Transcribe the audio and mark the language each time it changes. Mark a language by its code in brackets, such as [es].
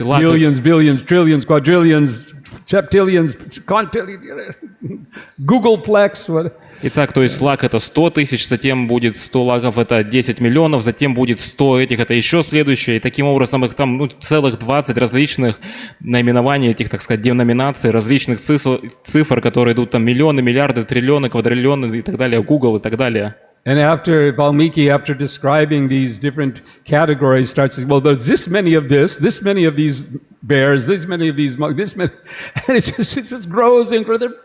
[en] Millions, billions, trillions, quadrillions, septillions, quintillions, Googleplex. What? [ru] Итак, то есть лак это 100 тысяч, затем будет 100 лаков, это 10 миллионов, затем будет 100 этих, это еще следующее. И таким образом их там целых 20 различных наименований, этих, так сказать, деноминаций, различных цифр, которые идут там миллионы, миллиарды, триллионы, квадриллионы и так далее, Google и так далее. [en] And after Valmiki, after describing these different categories, starts saying, well, there's this many of these bears, this many of these monkeys, this many, and it just grows and grows.